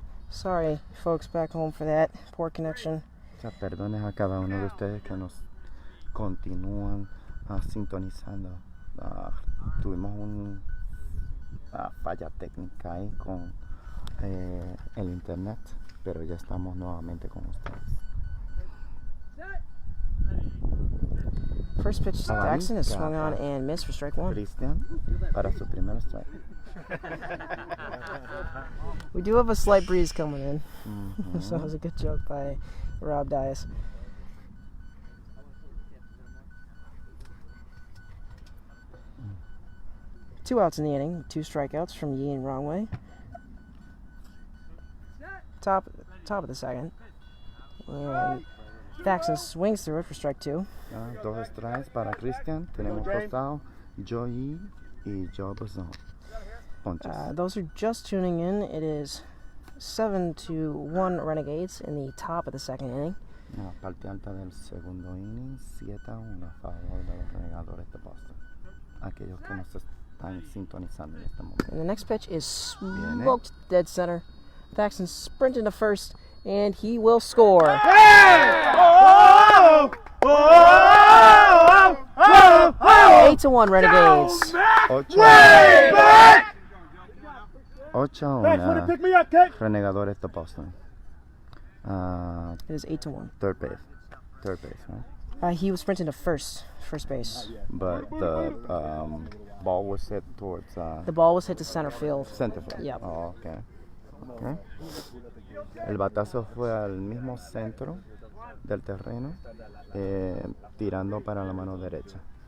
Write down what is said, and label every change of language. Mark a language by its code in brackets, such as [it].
[en] Sorry, folks back home for that poor connection. [es] Perdones a cada uno de ustedes que nos continúan sintonizando. Tuvimos una falla técnica ahí con el internet, pero ya estamos nuevamente con ustedes. [en] First pitch to Daxon is swung on and missed for strike one. [es] Christian para su primer strike. [en] We do have a slight breeze coming in, so it was a good joke by Rob Dias. Two outs in the inning, two strikeouts from Yi and Wrong Way. Top of the second. And Daxon swings through it for strike two. [es] Dos strikes para Christian. Tenemos costado Joey y Joe Bozon. [en] Those are just tuning in. It is 7-1 Renegades in the top of the second inning. [es] La parte alta del segundo inning, 7-1 a favor de los Renegadores de Boston. Aquellos que nos están sintonizando en este momento. [en] And the next pitch is smoked dead center. Daxon sprinting to first, and he will score. Hey! Oh! Oh! Oh! Oh! 8-1 Renegades. Way back! 8-1 pick me up, Kate. [es] Renegadores de Boston. [en] It is 8-1. Third base, right? He was sprinting to first base. But the ball was hit towards The ball was hit to center field. center field. Yep. Oh, okay. [es] El batazo fue al mismo centro del terreno, tirando para la mano derecha.